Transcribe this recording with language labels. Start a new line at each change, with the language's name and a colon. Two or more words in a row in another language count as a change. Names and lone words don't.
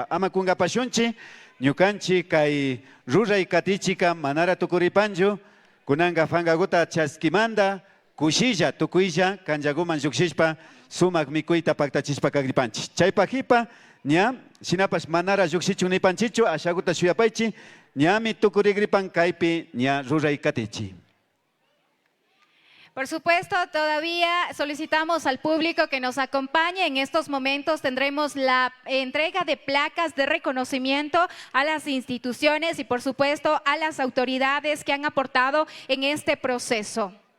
Quechua: Ama kunkapashunchi ñukanchi kay ruray katichika manara tukuripanchu, kunanga fangaguta chaskimanta kushilla tukuylla kanllaguman llukshishpa sumak mikuyta paktachishpa kagripanchik. Chaypajipa ña shinapas manara llukshichun nipanchichu ashaguta shuyapaychi ñami tukurigripan kaypi ña ruray katichi.
Spanish: Por supuesto, todavía solicitamos al público que nos acompañe. En estos momentos tendremos la entrega de placas de reconocimiento a las instituciones y, por supuesto, a las autoridades que han aportado en este proceso.